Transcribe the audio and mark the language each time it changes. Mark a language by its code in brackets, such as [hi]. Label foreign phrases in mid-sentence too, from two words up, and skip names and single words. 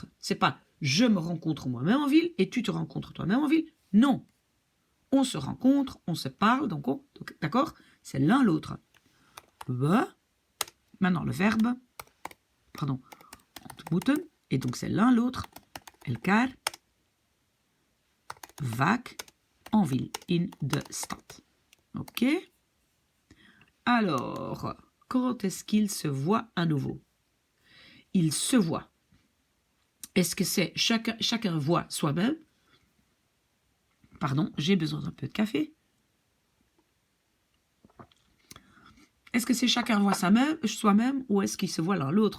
[fr] C'est pas je me rencontre moi-même en ville et tu te rencontres toi-même en ville. Non. On se rencontre, on se parle, donc d'accord, c'est l'un l'autre. Maintenant le verbe, pardon, ontmoeten, et donc c'est l'un l'autre, [nl] elkaar, vaak, [fr] en ville, [nl] in de stad. [fr] Ok. Alors, quand est-ce qu'ils se voient à nouveau? Ils se voient. Est-ce que c'est chacun voit soi-même? Pardon, j'ai besoin d'un peu de café. Est-ce que c'est chacun voit soi-même ou est-ce qu'il se voit l'un l'autre?